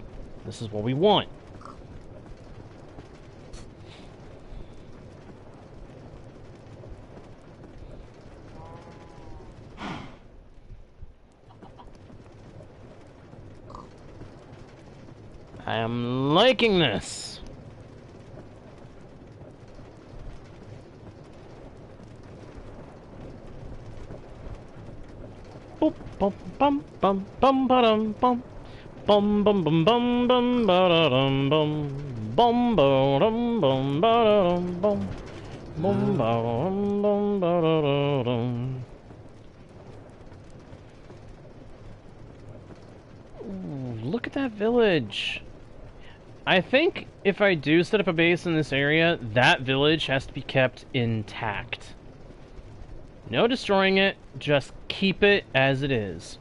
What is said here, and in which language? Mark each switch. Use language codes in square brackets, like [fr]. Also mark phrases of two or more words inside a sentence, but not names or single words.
[en] This is what we want. I am liking this. Boop, bum bum bum bum ba-dum bum bum bum bum bum bum ba-da-dum bum bum ba-dum bum ba-da-dum bum bum ba-dum bum ba-da-dum. Ooh, look at that village. I think if I do set up a base in this area, that village has to be kept intact. No destroying it, just keep it as it is.